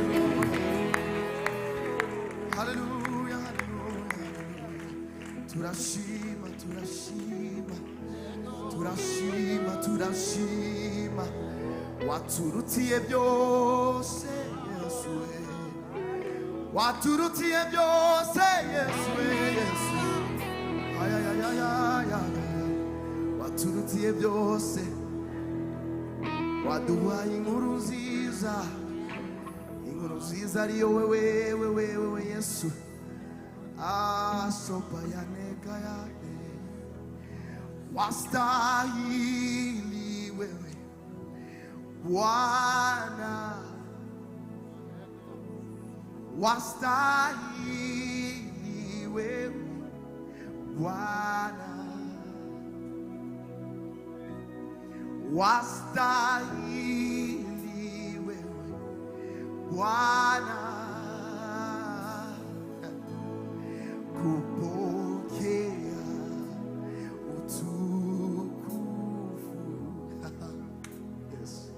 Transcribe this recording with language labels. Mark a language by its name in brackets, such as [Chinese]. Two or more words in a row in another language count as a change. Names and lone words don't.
[Kinyarwanda] haleluya haleluya turashima turashima turashima turashima waturutiye byose Yesu we waturutie byose Yesu Yesu ayayayaya waturutie byose waduhaye inkuru nziza ariyo wewe Yesu asopa yaneka yake [Swahili] wastahili wewe Bwana wastahili wewe Bwana wastahili wewe Bwana kupokea utukufu yes.